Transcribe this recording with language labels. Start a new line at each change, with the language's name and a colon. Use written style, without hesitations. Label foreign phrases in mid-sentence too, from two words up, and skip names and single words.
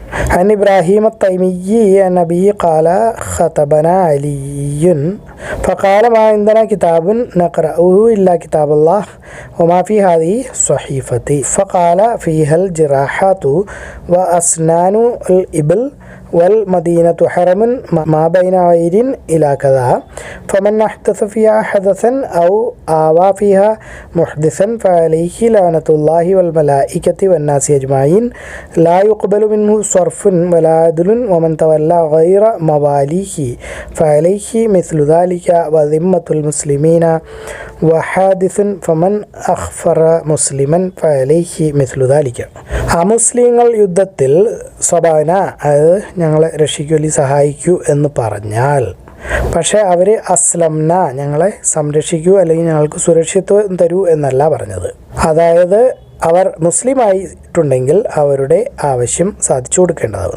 Arabic: عن إبراهيم التيمي نبي قال خطبنا علي فقال ما عندنا كتاب نقرؤه إلا كتاب الله وما في هذه الصحيفة فقال فيها الجراحات وأسنان الإبل والمدينة حرم ما بين عير إلى كذا فمن أحدث فيها حدثا أو آوى فيها محدثا فعليه لعنة الله والملائكة والناس أجمعين لا يقبل منه صرف ولا عدل ومن تولى غير مواليه فعليه مثل ذلك وذمة المسلمين وحادث فمن أخفر مسلما فعليه مثل ذلك.
Malayalam: അമുസ്ലിങ്ങൾ യുദ്ധത്തിൽ സബാന അത് ഞങ്ങളെ രക്ഷിക്കൂ സഹായിക്കൂ എന്ന് പറഞ്ഞാൽ, പക്ഷേ അവർ അസ്ലംന ഞങ്ങളെ സംരക്ഷിക്കൂ അല്ലെങ്കിൽ ഞങ്ങൾക്ക് സുരക്ഷിത്വം തരൂ എന്നല്ല പറഞ്ഞത്. അതായത് അവർ മുസ്ലിം ആയിട്ടുണ്ടെങ്കിൽ അവരുടെ ആവശ്യം സാധിച്ചു കൊടുക്കേണ്ടതാകുന്നു.